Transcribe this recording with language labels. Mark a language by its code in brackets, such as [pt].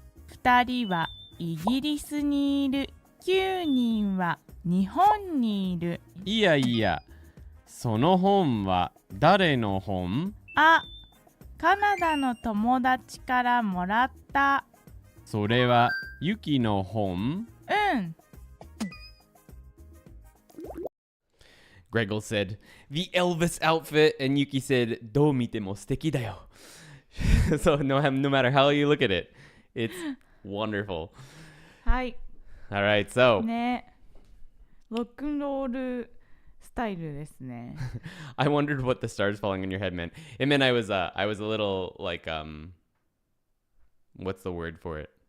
[ja] 二人はイギリスにいる。 9人は日本にいる。いやいや、その本は誰の本？カナダの友達からもらった。 [en] それはユキの本？ Gregor said, the Elvis outfit, and Yuki said, どう見ても素敵だよ. So no matter how you look at it, it's wonderful. [ja] はい。 [en] All right, so. [ja] ね。ロックンロールスタイルですね。 [en] I wondered what the stars falling on your head meant. It meant I was a little like, what's the word for it?